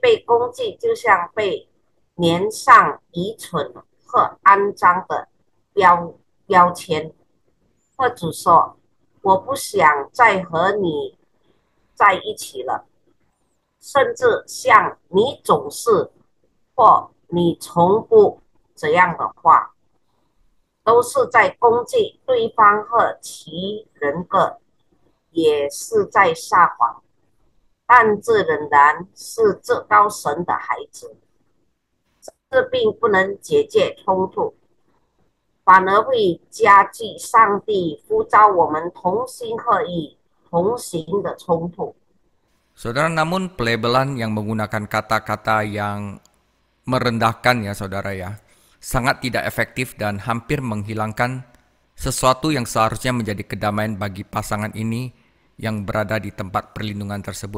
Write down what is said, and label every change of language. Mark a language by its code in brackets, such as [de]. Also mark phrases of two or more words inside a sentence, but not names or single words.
[zh] 被攻击就像被粘上愚蠢和肮脏的标签，或者说我不想再和你在一起了，甚至像你总是或你从不这样的话，都是在攻击对方和其人格，也是在撒谎。但这仍然是至高神的孩子，这并不能解决冲突，反而会加剧上帝呼召我们同心合意、同行的冲突。 [id] Saudara, namun pelabelan yang menggunakan kata-kata yang merendahkan, ya saudara, ya, sangat tidak efektif dan hampir menghilangkan sesuatu yang seharusnya menjadi kedamaian bagi pasangan ini yang berada di tempat perlindungan tersebut.